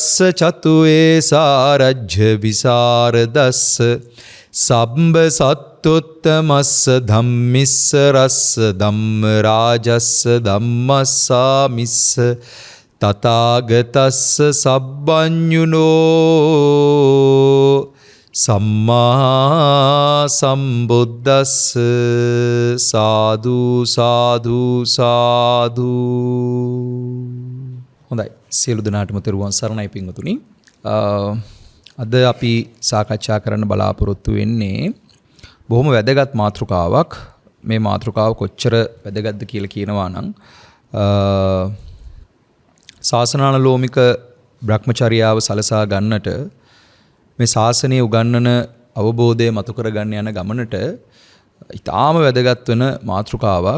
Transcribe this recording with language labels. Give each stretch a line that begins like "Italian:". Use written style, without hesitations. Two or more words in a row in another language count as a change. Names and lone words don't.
Pali: චතුවේ සාරජ්‍ය විසරදස්ස සබ්බ සත්තුත්තමස්ස ධම්මිස්ස රස්ස ධම්ම රාජස්ස ධම්මස්සාමිස්ස තථාගතස්ස සබ්බඤුනෝ සම්මා සම්බුද්දස්ස සාදු සාදු සාදු.
Sinhala: හොඳයි, සියලු දෙනාටම තෙරුවන් සරණයි පින්වතුනි. අද අපි සාකච්ඡා කරන්න බලාපොරොත්තු වෙන්නේ බොහොම වැදගත් මාතෘකාවක්. මේ මාතෘකාව කොච්චර වැදගත්ද කියලා කියනවා නම් ශාසනානුලෝමික බ්‍රහ්මචර්යාව සලසා ගන්නට මේ ශාසනයේ උගන්වන අවබෝධය මතු කරගන්න යන ගමනට ඊටාම වැදගත් වෙන මාතෘකාවක්.